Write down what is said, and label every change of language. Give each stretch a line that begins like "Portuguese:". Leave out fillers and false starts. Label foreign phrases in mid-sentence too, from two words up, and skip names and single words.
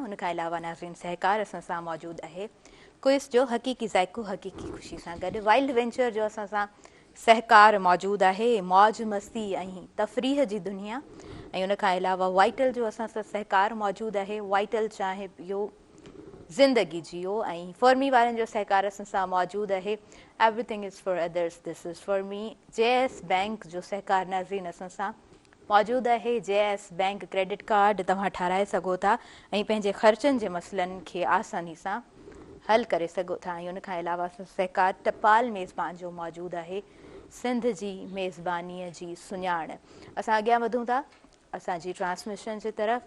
Sindhi: उनखां अलावा नाज़रीन, सहकार सां मौजूदु आहे क्विज़ जो हक़ीक़ी ज़ाइक़ो हक़ीक़ी ख़ुशी सां गॾु। वाइल्ड वेंचर जो असां सां सहकार मौजूदु आहे मौज मस्ती ऐं तफ़रीह जी दुनिया। ऐं उनखां अलावा वाइटल जो असां सां सहकार मौजूदु आहे वाइटल
Urdu: چائے پیو زندگی جیو.
Sindhi: ऐं फॉर्मी वारनि जो सहकार सां मौजूदु आहे
English: everything is for others this is for me.
Sindhi: JS बैंक जो सहकार नाज़रीन असां सां मौजूदु आहे। JS बैंक क्रेडिट कार्ड तव्हां ठाराए सघो था ऐं पंहिंजे ख़र्चनि जे मसइलनि खे आसानी सां हल करे सघो था। ऐं उनखां अलावा सहकार टपाल मेज़बान जो मौजूदु आहे सिंध जी मेज़बानीअ जी सुञाण। असां अॻियां वधूं था असांजी ट्रांसमिशन जी तरफ़।